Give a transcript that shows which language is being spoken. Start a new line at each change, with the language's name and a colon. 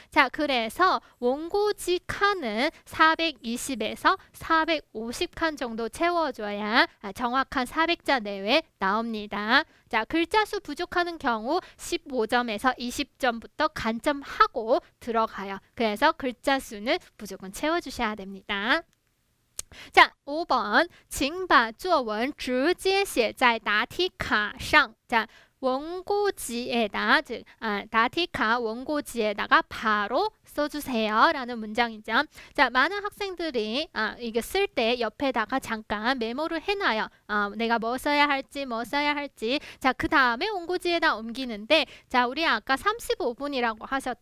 Korean: 자, 그래서 원고지 칸은 420에서 450칸 정도 채워줘야 정확한 400자 내외 나옵니다. 자, 글자 수 부족하는 경우 15점에서 20점부터 간점하고 들어가요. 그래서 글자 수는 무조건 채워주셔야 됩니다.
Chinese: 자, 5번 请把作文直接写在答题卡上. 자,
Korean: 원고지에다 즉 다티카 원고지에다가 바로 써주세요 라는 문장이죠. 자, 많은 학생들이 이게 쓸 때 옆에다가 잠깐 메모를 해놔요. 내가 뭐 써야 할지 자, 그 다음에 원고지에다 옮기는데 자, 우리 아까 35분이라고 하셨죠.